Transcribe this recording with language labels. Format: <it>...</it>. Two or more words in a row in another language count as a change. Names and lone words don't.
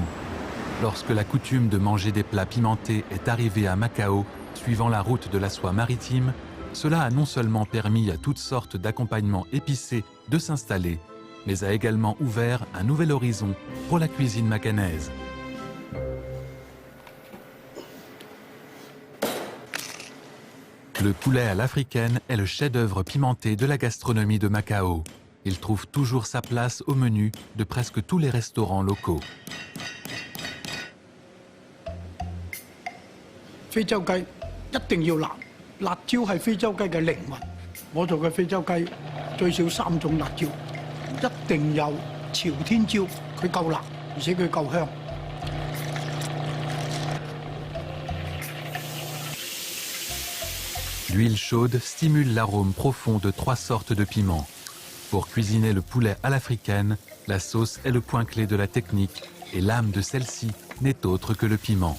<fr>Lorsque la coutume de manger des plats pimentés est arrivée à Macao, suivant la route de la soie maritime, cela a non seulement permis à toutes sortes d'accompagnements épicés de s'installer, mais a également ouvert un nouvel horizon pour la cuisine macanaise. Le poulet à l'africaine est le chef-d'œuvre pimenté de la gastronomie de Macao. Il trouve toujours sa place au menu de presque tous les restaurants locaux.</fr> <yue>非洲雞一定要辣，辣椒係非洲雞嘅靈魂。我做嘅非洲雞最少3種辣椒，一定有朝天椒，佢夠辣，而且佢夠香。</yue> <fr>L'huile chaude stimule l'arôme profond de 3 sortes de piments. Pour cuisiner le poulet à l'africaine, la sauce est le point clé de la technique et l'âme de celle-ci n'est autre que le piment.</fr>